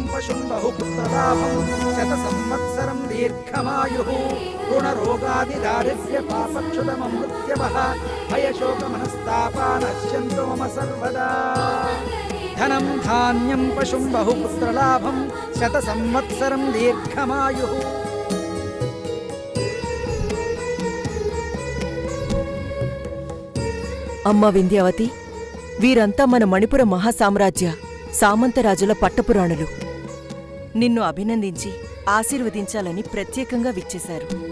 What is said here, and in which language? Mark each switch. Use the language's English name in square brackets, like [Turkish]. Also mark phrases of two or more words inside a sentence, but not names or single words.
[Sanskrit] पशुं बहुपुत्रलाभं शतसंवत्सरं दीर्घमायुः ऋणरोगादिदारिद्र्य पापक्षुतममृत्यवः भयशोकमनस्तापा नश्यन्तु मम सर्वदा धनं धान्यं पशुं बहुपुत्रलाभं शतसंवत्सरं दीर्घमायुः. [Telugu] అమ్మ వింధ్యావతి, వీరంతా మన మణిపుర మహాసామ్రాజ్య సామంతరాజుల పట్టపురాణులు. నిన్ను అభినందించి ఆశీర్వదించాలని ప్రత్యేకంగా విచ్చేశారు.